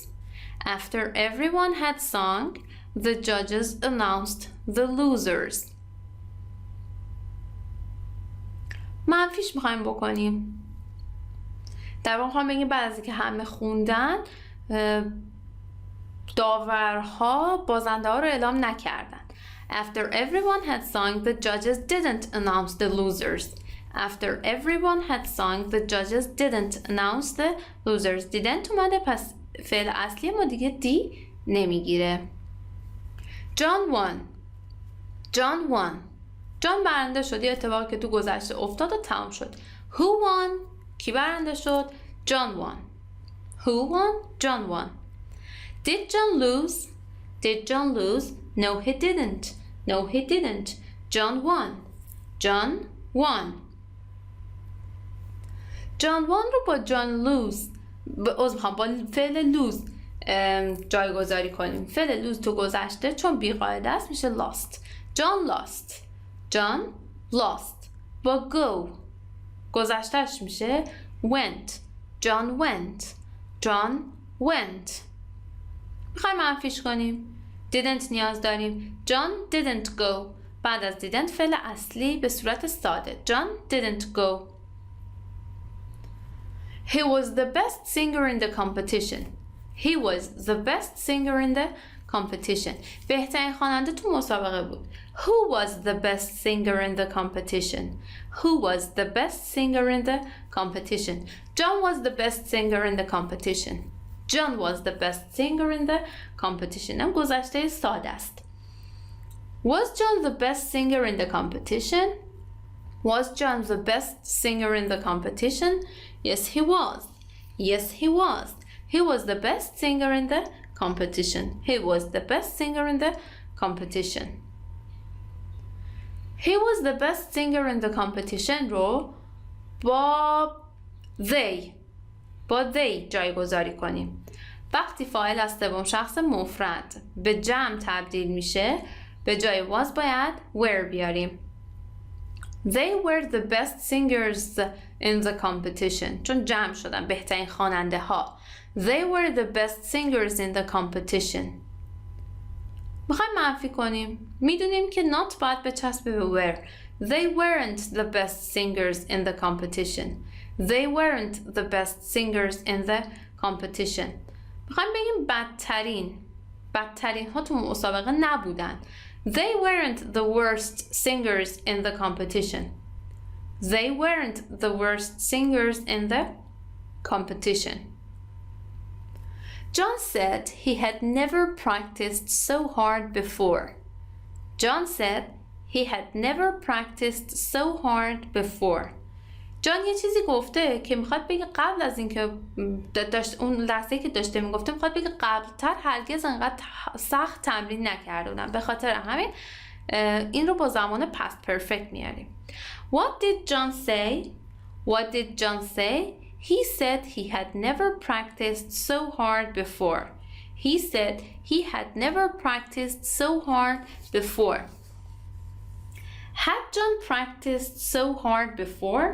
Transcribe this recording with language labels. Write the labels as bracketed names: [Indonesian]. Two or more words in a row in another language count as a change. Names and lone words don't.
[English] After everyone had sung, the judges announced the losers. [Persian] منفیش میخوایم بکنیم. در واقع میخوایم بگیم بعد از اینکه همه خوندن داورها بازنده ها رو اعلام نکردن. [English] After everyone had sung, the judges didn't announce the losers. After everyone had sung, the judges didn't announce the losers. [Persian] didn't اومده پس فعل اصلی ما دیگه دی نمیگیره. [English] John won. John won. [Persian] جان برنده شد. یه اتفاقی که تو گذشته افتاد و تمام شد. [English] Who won? [Persian] کی برنده شد؟ [English] John won. Who won? John won. Did John lose? Did John lose? No, he didn't. No, he didn't. John won. John won. John won [Persian] رو با [English] John lose [Persian] با فعل [English] lose [Persian] جایگذاری کنیم. فعل lose تو گذشته چون بی‌قاعده است میشه lost. [English] John lost. John lost. [Persian] با go گذشتهش میشه went. [English] John went. John went. [Persian] میخوایم منفیش کنیم. didn't نیاز داریم. [English] John didn't go. [Persian] بعد از didn't فعل اصلی به صورت ساده. [English] John didn't go. He was the best singer in the competition. He was the best singer in the competition. [Persian] بهترین خواننده تو مسابقه بود. [English] Who was the best singer in the competition? Who was the best singer in the competition? John was the best singer in the competition. John was the best singer in the competition. [Persian] هم گذشته ساده است. [English] Was John the best singer in the competition? Was John the best singer in the competition? Yes, he was. Yes, he was. He was the best singer in the competition. He was the best singer in the competition. He was the best singer in the competition [Persian] رو با [English] they [Persian] جایگذاری کنیم. وقتی فاعل از سوم شخص مفرد به جمع تبدیل میشه به جای was باید were بیاریم. [English] They were the best singers in the competition. [Persian] چون جمع شدن بهترین خواننده ها. [English] They were the best singers in the competition. [Persian] میخوایم منفی کنیم. میدونیم که not باید بچسبه به were. [English] They weren't the best singers in the competition. They weren't the best singers in the competition. [Persian] میخوایم بگیم بدترین ها تو مسابقه نبودن. [English] They weren't the worst singers in the competition. They weren't the worst singers in the competition. John said he had never practiced so hard before. John said he had never practiced so hard before. [Persian] جان یه چیزی گفته که میخواد بگه قبل از اینکه اون لحظه‌ای که داشته میگفته میخواد بگه قبلتر هرگز انقدر سخت تمرین نکرده بودم. به خاطر همین این رو با زمان [English] past perfect [Persian] میاریم. [English] What did John say? What did John say? He said he had never practiced so hard before. He said he had never practiced so hard before. Had John practiced so hard before?